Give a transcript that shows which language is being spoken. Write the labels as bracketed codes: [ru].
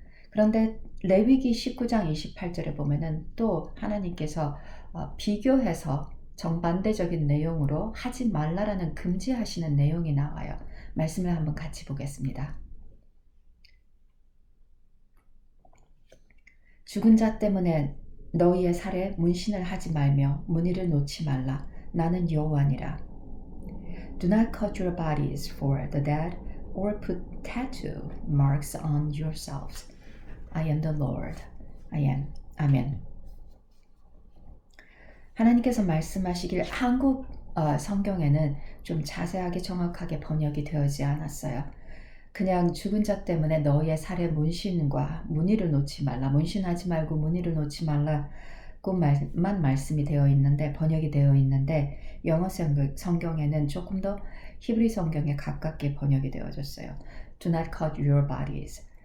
[ko] 그런데 레위기 19장 28절에 보면은 또 하나님께서 비교해서 정반대적인 내용으로 하지 말라라는 금지하시는 내용이 나와요. 말씀을 한번 같이 보겠습니다. 죽은 자 때문에 너희의 살에 문신을 하지 말며 무늬를 놓지 말라. 나는 여호와니라. [en] Do not cut your bodies for the dead or put tattoo marks on yourselves. I am the Lord. I am. 아멘. [ko] 하나님께서 말씀하시길 한국 성경에는 좀 자세하게 정확하게 번역이 되어지 않았어요. 그냥 죽은 자 때문에 너희의 살에 문신과 무늬를 놓지 말라. 문신하지 말고 무늬를 놓지 말라고만 말씀이 되어 있는데 번역이 되어 있는데 영어 성경에는 조금 더 히브리 성경에 가깝게 번역이 되어졌어요. [en] Do not cut your bodies